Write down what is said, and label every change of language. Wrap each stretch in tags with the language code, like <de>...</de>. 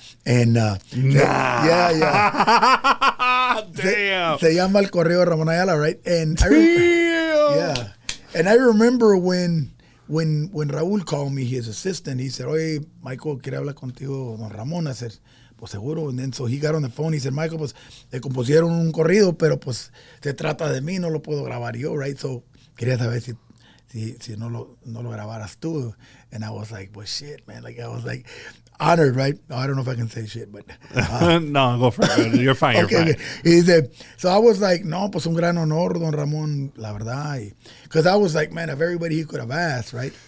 <en>And, yeah. Damn.</en> <es>Se llama El Correo de Ramón Ayala,</es> <en>right? And yeah. And I remember when Raúl called me, his assistant, he said,</en> <es>oye, Michael, quiere hablar contigo Don Ramón.</es> <en>I said,</en> <es>pues seguro.</es> <en>And then so he got on the phone.</en> <es>He said, Michael, pues le compusieron un corrido, pero pues se trata de mí, no lo puedo grabar yo, right? So quería saber si no lo grabaras tú.</es> <en>And I was like, well, shit, man. Like, I was like honored, right? I don't know if I can say shit, but. No, go for it. You're fine. You're fine. He said, so I was like,</en> <es>no, pues un gran honor, Don Ramón, la verdad.</es> <en>Because I was like, man, of everybody he could have asked, right?</en>